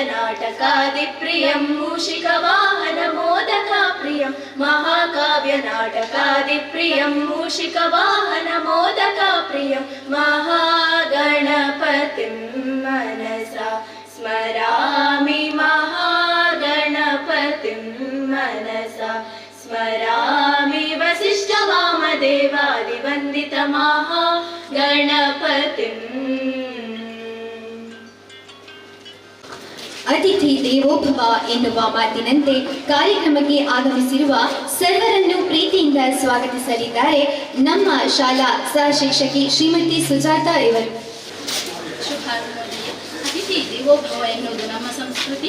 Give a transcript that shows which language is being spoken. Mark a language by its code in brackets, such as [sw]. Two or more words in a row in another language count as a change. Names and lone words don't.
[sa] नाटकादि प्रियं मूषिक वाहन मोदका प्रियं महाकाव्य नाटकादि प्रियं मूषिक वाहन मोदका प्रियं महागणपतिं मनसा स्मरामि महागणपतिं मनसा स्मरामि वसिष्ठ वामदेवादि वन्दित महागणपतिं. ಅತಿಥಿ ದೇವೋಭವ [kn] ಎನ್ನುವ ಮಾತಿನಂತೆ ಕಾರ್ಯಕ್ರಮಕ್ಕೆ ಆಗಮಿಸಿರುವ ಸರ್ವರನ್ನು ಪ್ರೀತಿಯಿಂದ ಸ್ವಾಗತಿಸಲಿದ್ದಾರೆ ನಮ್ಮ ಶಾಲಾ ಸಹ ಶಿಕ್ಷಕಿ ಶ್ರೀಮತಿ ಸುಜಾತಾ ಇವರು. [sa] ಅತಿಥಿ ದೇವೋಭವ [kn] ಎನ್ನುವುದು ನಮ್ಮ ಸಂಸ್ಕೃತಿ.